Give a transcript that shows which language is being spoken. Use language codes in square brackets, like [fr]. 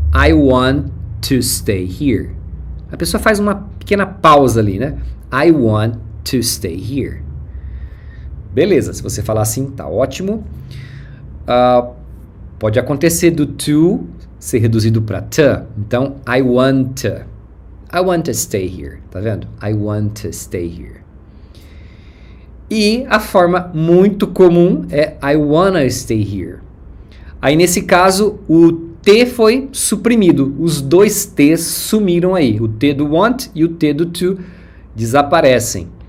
[en] I want to stay here. [pt] A pessoa faz uma pequena pausa ali, né? [en] I want to stay here. [pt] Beleza, se você falar assim, tá ótimo. Pode acontecer do to ser reduzido para t. [en] Então, I want to stay here. [pt] Tá vendo? [en] I want to stay here. [pt] E a forma muito comum é [en] I wanna stay here. [pt] Aí, nesse caso, o T foi suprimido. Os dois T's sumiram aí. O T do want e o T do to desaparecem.